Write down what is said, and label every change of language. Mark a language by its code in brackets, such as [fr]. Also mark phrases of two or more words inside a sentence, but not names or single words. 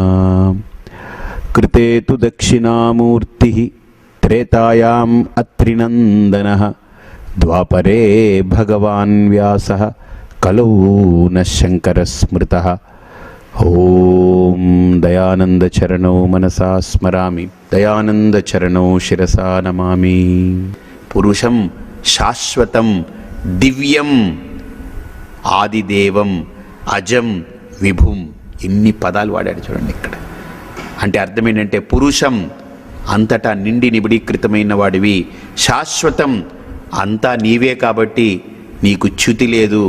[sa] कृते तु दक्षिणामूर्तिः त्रेतायाम् अत्रिनन्दनः द्वापरे भगवान् व्यासः कलौ न शङ्करः स्मृतः। ॐ दयानन्दचरणौ मनसा स्मरामि दयानन्दचरणौ शिरसा नमामि। पुरुषं శాశ్వతం దివ్యం ఆదిదేవం అజం విభుం [te] ఇన్ని పదాలు వాడాడు చూడండి ఇక్కడ. అంటే అర్థం ఏంటంటే పురుషం అంతటా నిండి నిబిడీకృతమైన వాడివి, శాశ్వతం అంతా నీవే కాబట్టి నీకు చ్యుతి లేదు.